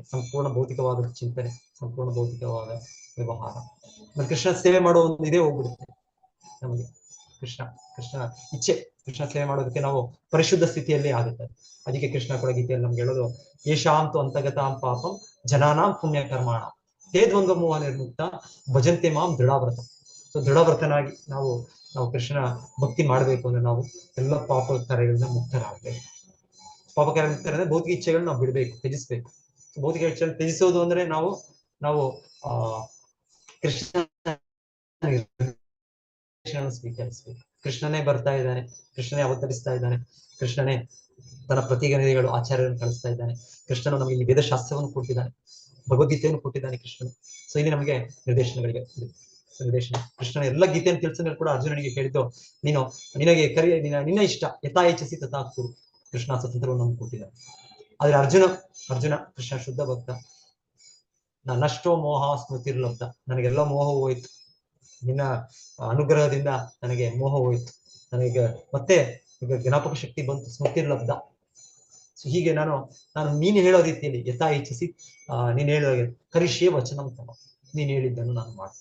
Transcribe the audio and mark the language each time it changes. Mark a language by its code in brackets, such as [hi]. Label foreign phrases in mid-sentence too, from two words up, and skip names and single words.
[kn] ಸಂಪೂರ್ಣ ಭೌತಿಕವಾದ ಚಿಂತನೆ, ಸಂಪೂರ್ಣ ಭೌತಿಕವಾದ ವ್ಯವಹಾರ. ಕೃಷ್ಣ ಸೇವೆ ಮಾಡೋ ಒಂದು ಇದೇ ಹೋಗ್ಬಿಡುತ್ತೆ ನಮಗೆ. ಕೃಷ್ಣ ಇಚ್ಛೆ, ಕೃಷ್ಣ ಸೇವೆ ಮಾಡೋದಕ್ಕೆ ನಾವು ಪರಿಶುದ್ಧ ಸ್ಥಿತಿಯಲ್ಲಿ ಆಗುತ್ತೆ. ಅದಕ್ಕೆ ಕೃಷ್ಣ ಕೂಡ ಗೀತೆಯಲ್ಲಿ ನಮ್ಗೆ ಹೇಳೋದು, [sa] ಯೇಷಾಂತು ಅಂತಗತಾಂ ಪಾಪಂ ಜನಾನಾಂ ಪುಣ್ಯ ಕರ್ಮಾಣ ತೇ ದ್ವಂದ್ವ ಮೋಹ ನಿರ್ಮುಕ್ತ ಭಜಂತೆ ಮಾಂ ದೃಢವ್ರತ. [kn] ಸೊ ದೃಢವ್ರತನಾಗಿ ನಾವು ಕೃಷ್ಣ ಭಕ್ತಿ ಮಾಡ್ಬೇಕು ಅಂದ್ರೆ ನಾವು ಎಲ್ಲ ಪಾಪ ಕಾರ್ಯಗಳಿಂದ ಮುಕ್ತರಾಗಬೇಕು. ಪಾಪ ಕಾರ್ಯ ಮುಕ್ತರಾದ್ರೆ ಭೌತಿಕ ಇಚ್ಛೆಗಳನ್ನ ನಾವು ಬಿಡ್ಬೇಕು, ತ್ಯಜಿಸ್ಬೇಕು. ಭೌತಿಕ ಇಚ್ಛೆ ತ್ಯಜಿಸೋದು ಅಂದ್ರೆ ನಾವು ಕೃಷ್ಣ ಸ್ವೀಕರಿಸ್ಬೇಕು. ಕೃಷ್ಣನೇ ಬರ್ತಾ ಇದ್ದಾನೆ, ಕೃಷ್ಣನೇ ಅವತರಿಸ್ತಾ ಇದ್ದಾನೆ, ಕೃಷ್ಣನೇ ತನ್ನ ಪ್ರತಿನಿಧಿಗಳು ಆಚಾರ್ಯರನ್ನು ಕಳಿಸ್ತಾ ಇದ್ದಾನೆ. ಕೃಷ್ಣನು ನಮಗೆ ಇಲ್ಲಿ ವೇದಶಾಸ್ತ್ರವನ್ನು ಕೊಟ್ಟಿದ್ದಾನೆ, ಭಗವದ್ಗೀತೆಯನ್ನು ಕೊಟ್ಟಿದ್ದಾನೆ ಕೃಷ್ಣನು. ಸೊ ಇಲ್ಲಿ ನಮಗೆ ನಿರ್ದೇಶನ ಕೃಷ್ಣನ ಎಲ್ಲ ಗೀತೆಯನ್ನು ತಿಳಿಸಿದ್ರೆ ಕೂಡ ಅರ್ಜುನನಿಗೆ ಕೇಳಿದ್ದು, ನಿನಗೆ ನಿನ್ನ ಇಷ್ಟ [sa] ಯಥಾ ಇಚ್ಛಿಸಿ ತಥಾ ಕುರು. [kn] ಕೃಷ್ಣ ಸ್ವತಂತ್ರವನ್ನು ನಮ್ಗೆ ಕೊಟ್ಟಿದ್ದಾನೆ. ಆದ್ರೆ ಅರ್ಜುನ ಕೃಷ್ಣ ಶುದ್ಧ ಭಕ್ತ. [sa] ನನ್ನಷ್ಟೋ ಮೋಹ ಸ್ಮೃತಿರ್ಲಬ್ಧ, [kn] ನನಗೆಲ್ಲ ಮೋಹ ಹೋಯ್ತು, ನಿನ್ನ ಅನುಗ್ರಹದಿಂದ ನನಗೆ ಮೋಹ ಹೋಯ್ತು, ನನಗೆ ಮತ್ತೆ ಈಗ ಜ್ಞಾಪಕ ಶಕ್ತಿ ಬಂತು, ಸ್ಮೃತಿರ್ಲಬ್ಧ. ಸೊ ಹೀಗೆ ನಾನು ನೀನು ಹೇಳೋ ರೀತಿಯಲ್ಲಿ [sa] ಯಥಾ ಇಚ್ಛಿಸಿ, [kn] ನೀನು ಹೇಳೋ [sa] ಕರಿಷ್ಯೆ ವಚನ ತಮ, [kn] ನೀನು ಹೇಳಿದ್ದನ್ನು ನಾನು ಮಾಡ್ತೀನಿ.